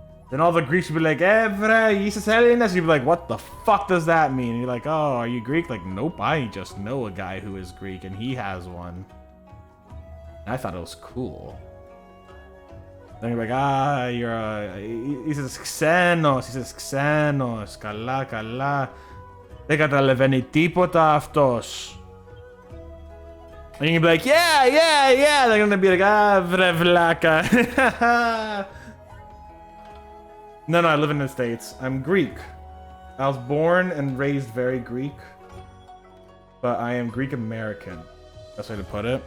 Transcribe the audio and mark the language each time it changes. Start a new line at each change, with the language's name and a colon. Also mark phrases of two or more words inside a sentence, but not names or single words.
English: Then all the Greeks would be like, Evra, Jesus Helenas. You'd be like, what the fuck does that mean? And you're like, oh, are you Greek? Like, nope, I just know a guy who is Greek and he has one. And I thought it was cool. Then you're like, ah, you're a... He says, Xenos. He says, Xenos.
Greek: Καλά, καλά. Δεν καταλαβαίνει τίποτα αυτός.
English: And you can be like, yeah, yeah, yeah. They're gonna be like, ah, vrevlaka. No, I live in the States. I'm Greek. I was born and raised very Greek. But I am Greek American. That's the way to put it.